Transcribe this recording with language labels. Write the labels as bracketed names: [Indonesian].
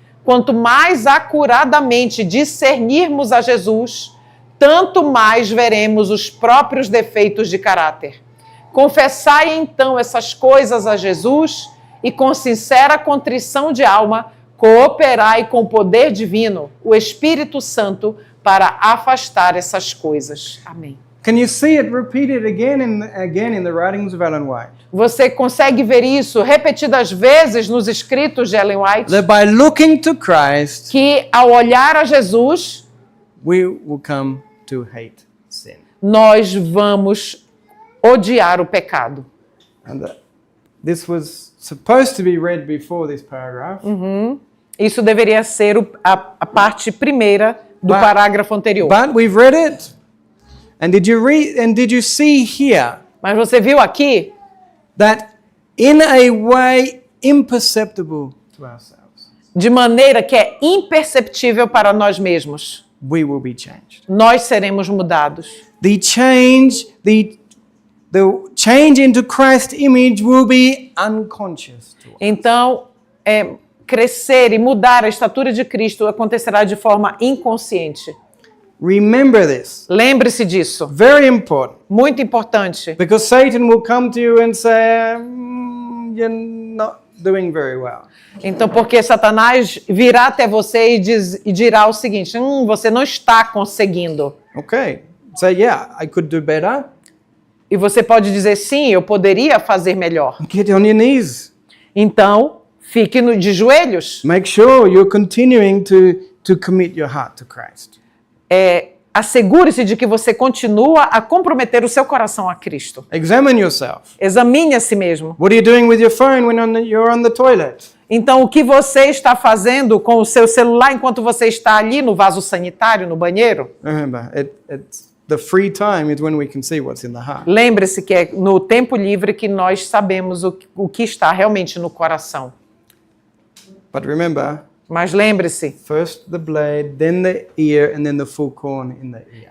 [Portuguese] Quanto mais acuradamente discernirmos a Jesus, tanto mais veremos os próprios defeitos de caráter. Confessai então essas coisas a Jesus e com sincera contrição de alma, cooperai com o poder divino, o Espírito Santo, para afastar essas coisas. Amém. [English] Can you see it repeated again in the writings of Ellen White? [Portuguese] Você consegue ver isso repetidas vezes nos escritos de Ellen White? [English] That by looking to Christ, [Portuguese] Que ao olhar a Jesus, [English] we will come to hate sin. [Portuguese] nós vamos odiar o pecado. [English] And this was supposed to be read before this paragraph. [Portuguese] Isso deveria ser a parte primeira do parágrafo anterior. [English] But we've read it. And did you see here [Portuguese] Mas você viu aqui [English] that in a way imperceptible to ourselves, [Portuguese] de maneira que é imperceptível para nós mesmos. [English] we will be changed. [Portuguese] Nós seremos mudados. [English] The change into Christ's image will be unconscious to us. [Portuguese] Então, crescer e mudar a estatura de Cristo acontecerá de forma inconsciente. [English] Remember this. [Portuguese] Lembre-se disso. [English] Very important. [Portuguese] Muito importante. [English] Because Satan will come to you and say, you're not doing very well. [Portuguese] Então, porque Satanás virá até você e dirá o seguinte, você não está conseguindo. [English] Okay. Say, yeah, I could do better. [Portuguese] E você pode dizer, sim, eu poderia fazer melhor. [English] Get on your knees. [Portuguese] Então, fique de joelhos. [English] Make sure you're continuing to commit your heart to Christ. [Portuguese] Assegure-se de que você continua a comprometer o seu coração a Cristo. [English] Examine yourself. [Portuguese] Examine a si mesmo. [English] What are you doing with your phone when you're on the toilet? [Portuguese] Então, o que você está fazendo com o seu celular enquanto você está ali no vaso sanitário, no banheiro? [English] Remember, the free time is when we can see what's in the heart. [Portuguese] Lembre-se que é no tempo livre que nós sabemos o que está realmente no coração. [English] But remember, [Portuguese] Mas lembre-se, [English] first the blade, then the ear, and then the full corn in the ear.